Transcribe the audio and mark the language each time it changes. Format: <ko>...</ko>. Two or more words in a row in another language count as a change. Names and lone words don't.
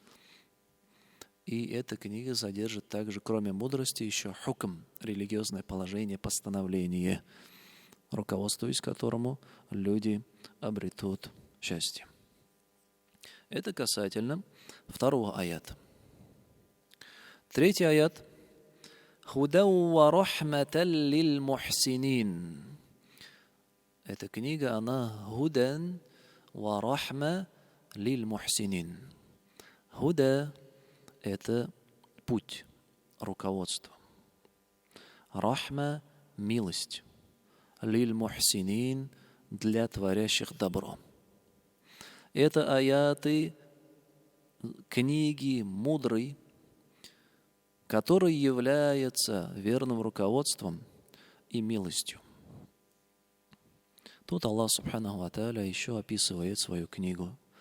<ru>И эта книга содержит также, кроме мудрости, еще хукм, религиозное положение, постановление, руководствуясь которому люди обретут счастье. Это касательно 2 аята. 3 аят.</ru> <ar>«هدًى ورحمةً للمحسنين».</ar> <ru>Эта книга, она</ru> <ar>«هدًى ورحمة للمحسنين».</ar> <ru>«Худа» — это путь, руководство. «Рахма» — милость.</ru> <ar>«للمحسنين» —</ar> <ru>для творящих добро. Это аяты книги мудрой, который является верным руководством и милостью. Тут Аллах</ru> <ar>سبحانه وتعالى</ar> <ru>еще описывает свою книгу.</ru>